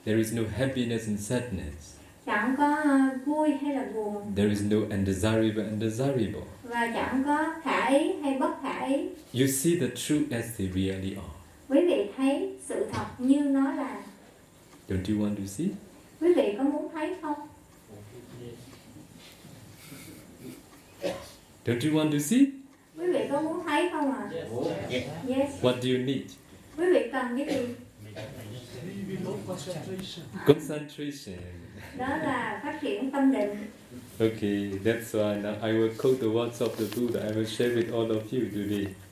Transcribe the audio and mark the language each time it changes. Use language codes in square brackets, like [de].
[en] There is no happiness and sadness. [vi] Chẳng có vui hay là buồn. [en] There is no undesirable and desirable. [vi] Và chẳng có khả ý hay bất khả ý. [en] You see the truth as they really are. [vi] Quý vị thấy sự thật như nó là. [en] Don't you want to see? [vi] Quý vị có muốn thấy không? [en] Don't you want to see? [vi] Quý vị có muốn thấy không ạ? [en] Yes. What do you need? [vi] Quý vị cần cái gì? [en] Concentration. [vi] Đó là phát triển tâm định. [en] Okay, that's why now I will quote the words of the Buddha. I will share with all of you today.